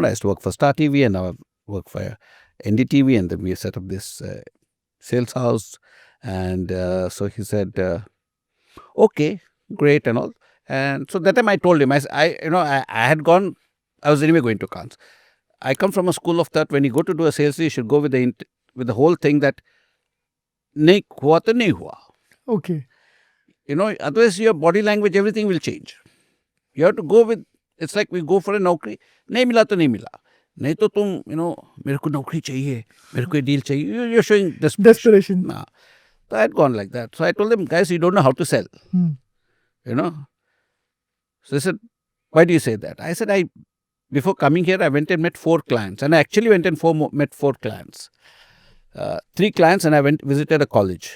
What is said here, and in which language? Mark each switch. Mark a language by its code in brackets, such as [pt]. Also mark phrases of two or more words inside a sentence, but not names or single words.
[en] I used to work for Star TV, and now I work for NDTV, and then we set up this sales house. And so he said, okay, great and all. And so that time I told him, I had gone, I was anyway going to Cannes. I come from a school of thought, when you go to do a sales, you should go with the whole thing that [hi] नहीं हुआ तो नहीं हुआ. [en] Okay. Otherwise your body language, everything will change. You have to go with, it's like we go for a naukri, [hi] नहीं मिला तो नहीं मिला. नहीं तो तुम, मेरे को नौकरी चाहिए, मेरे को ये डील चाहिए. [en] You're showing desperation. Nah. So I had gone like that. So I told them, guys, you don't know how to sell. So they said, why do you say that? I said, before coming here, I went and met 4 clients. And I actually went and met 4 clients. 3 clients, and I visited a college.